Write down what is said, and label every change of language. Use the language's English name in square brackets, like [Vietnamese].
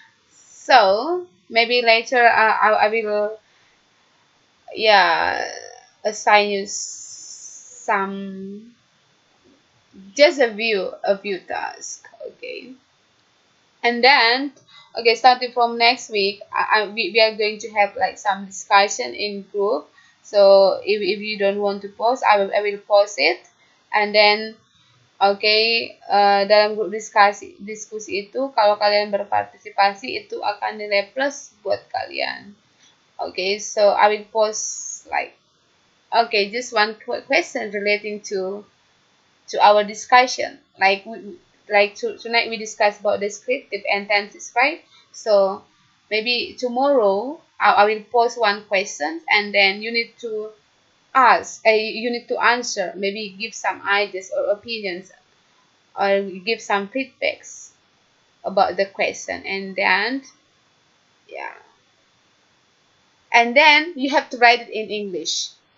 [English] So maybe later I will assign you some, just a few tasks. Okay. And then, okay, starting from next week, we are going to have like some discussion in group. So if you don't want to post, I will post it, and then [Indonesian] Oke, dalam grup diskusi itu kalau kalian berpartisipasi itu akan nilai plus buat kalian. [English] Okay, so I will post like, okay, just one question relating to our discussion. Tonight we discussed about descriptive and tenses, right? So maybe tomorrow I will post one question and then you need to you need to answer, maybe give some ideas or opinions or give some feedbacks about the question, and then yeah, and then you have to write it in English.